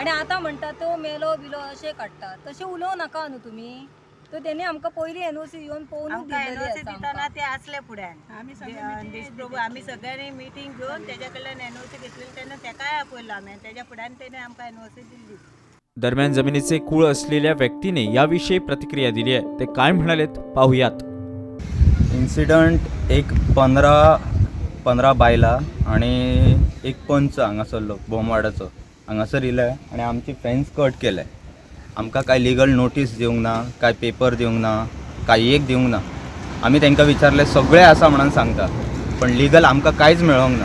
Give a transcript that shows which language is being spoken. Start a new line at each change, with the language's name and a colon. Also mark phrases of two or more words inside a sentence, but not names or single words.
Konkani: आणि आता म्हणटा तो मेलो बिलो अशें काडटा, तशें उलोवं नाका न्हू तुमी. तर तेणी आमकां पयलीं NOC येवन पळोवनूच आमकां दिल्लेली NOC आसा दितना आमकां. ते असले फुड्यान देशप्रभू आमी सगळ्यांनी मिटींग घेवन तेच्या कडल्यान NOC घेतलेली तेन्ना तेकाय आपयलो आमी. तेच्या फुड्यान तेणे आमकां NOC दिल्ली.
Marathi: दरम्यान जमिनीचे खूळ असलेल्या व्यक्तीने याविषयी प्रतिक्रिया दिली आहे. ते काय म्हणालेत पाहूयात.
Konkani: इन्सिडंट एक 15 बायला आणि एक पंच हांगासरलो बोमवाडाचो हांगासर इलाय आणि आमची फेन्स कट केलाय. आमकां काय
English: legal notice
Konkani: दिवंक ना, काय पेपर दिवंक ना, काय एक दिवंक ना. आमी तांकां विचारले सगळे आसा म्हणून सांगता, पण लिगल आमकां कांयच मेळोंक ना.